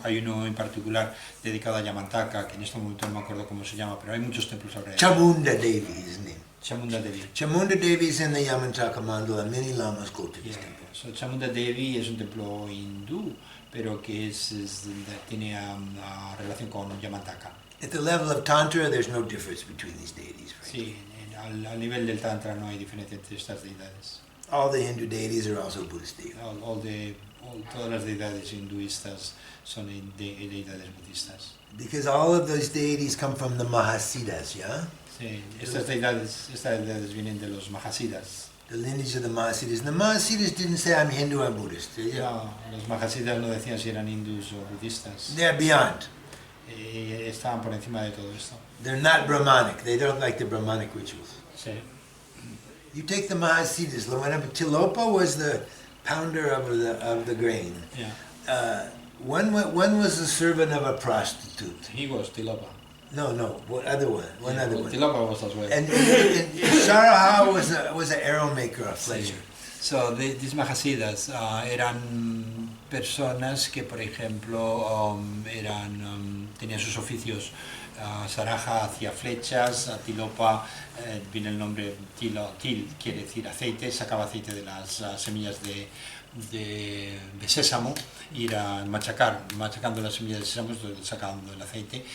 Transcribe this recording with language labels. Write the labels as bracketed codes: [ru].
[es] Hay uno en particular dedicado a Yamantaka, que en este momento no me acuerdo cómo se llama, pero hay muchos templos alrededor. [en] Chamunda Devi is his name. Chamunda Devi. Chamunda Devi is in the Yamantaka mandala. Many lamas go to this temple. [es] So, Chamunda Devi es un templo hindú, pero que tiene relación con Yamantaka. [en] At the level of Tantra, there's no difference between these deities. Right? [es] Sí, al nivel del Tantra no hay diferencia entre estas deidades. [en] All the Hindu deities are also Buddhist deities. [es] Todas las deidades hinduistas son deidades budistas. [en] Because all of those deities come from the Mahasiddhas, yeah? [es] Sí, estas deidades vienen de los Mahasiddhas. [en] The lineage of the Mahasiddhas. The Mahasiddhas didn't say I'm Hindu, I'm Buddhist. [es] No, los Mahasiddhas no decían si eran hindús o budistas. [en] They're beyond. [es] Estaban por encima de todo esto. [en] They're not Brahmanic. They don't like the Brahmanic rituals. [es] Sí. [en] You take the Mahasiddhas. Tilopa was the pounder of the grain. Yeah. One was the servant of a prostitute. He was Tilopa. No, one other one. Tilopa was as well. And Saraha was an arrow maker, a fletcher. So these [es] Mahasiddhas eran personas que, por ejemplo, tenían sus oficios. Saraha hacía flechas, a Tilopa viene el nombre til quiere decir aceite, sacaba aceite de las semillas de sésamo, ir a machacando las semillas de sésamo, sacando el aceite.